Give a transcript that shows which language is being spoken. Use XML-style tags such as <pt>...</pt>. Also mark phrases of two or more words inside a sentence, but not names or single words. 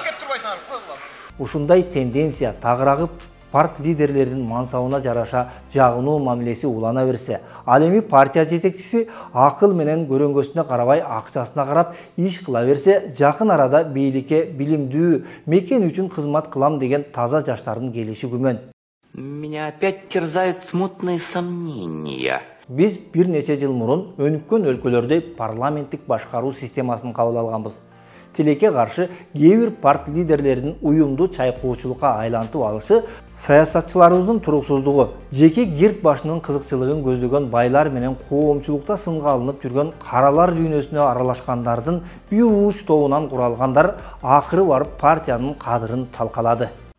<ky>Ушундай тенденция тагырагып парт лидерлердин мансабына жараша жагынуу мамилеси улана берсе, ал эми партия жетекчиси акыл менен көрөнгөсүнө карабай акчасына карап иш кыла берсе, жакын арада бийликке билимдүү мекен үчүн кызмат кылам деген таза жаштардын келиши күмөн.</ky> <ru>Меня опять терзают смутные сомнения.</ru> <ky>Биз бир нече жыл мурун өнүккөн өлкөлөрдө парламенттик башкаруу системасын кабыл алганбыз. Тилекке каршы кээ бир парт лидерлеринин уюмдуу чайкоочулукка айлантып алышы, саясатчыларыбыздын туруксуздугу, жеке гирт башынын кызыкчылыгын көздөгөн байлар менен коомчулукта сынга алынып жүргөн каралар дүйнөсүнө аралашкандардын бир ууч тобунан куралгандар акыры барып партиянын кадырын талкалады.</ky>